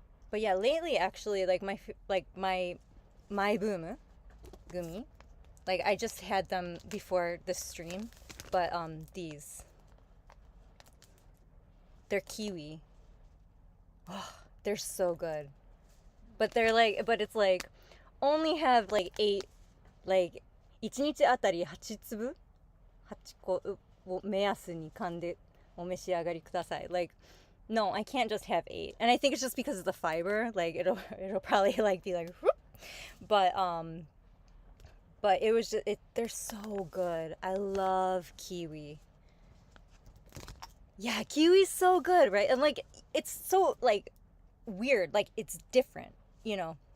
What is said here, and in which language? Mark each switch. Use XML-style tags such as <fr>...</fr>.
<en>But yeah, lately actually, like my boom gumi, like I just had them before this stream, but they're kiwi. Oh, they're so good. But it's like only have like 8, like</en> <ja>1日あたり8粒8個を目安に噛んでお召し上がりください. Like</ja> <en>No, I can't just have 8. And I think it's just because of the fiber. Like it'll probably like be like whoop. But it was just they're so good. I love kiwi. Yeah, kiwi's so good, right? And like it's so like weird. Like it's different, you know.</en>